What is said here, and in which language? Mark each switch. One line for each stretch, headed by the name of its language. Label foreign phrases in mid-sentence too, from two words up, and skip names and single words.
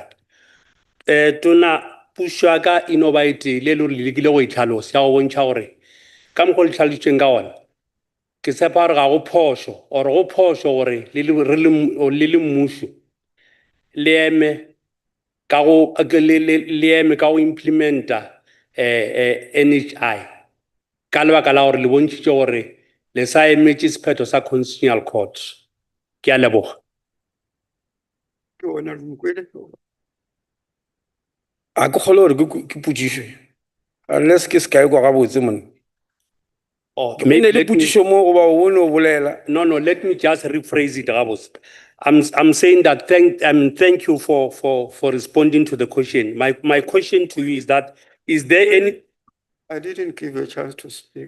Northern Sotho: Tona pušo ya ka e no ba e tee le le lekile go itlhalosa ya go bontšha gore ka mokgwa le tlhalositseng ka ona ke tshepa gore ga go phošo or go phošo gore le le mmušo le eme ka go implementa NHI ka lebaka la gore le bontšhitše gore le sa emetše sephetho sa
English: Constitutional Court.
Northern Sotho: Ke a leboga.
English: Honorable Mkwile.
Northern Sotho: A ke kgole gore ke potšišwe unless ke se ka e kwa gabotse monna.
English: No, let me just rephrase it, Rabos. I'm saying that thank you for responding to the question. My question to you is that is there any? I didn't give you a chance to speak.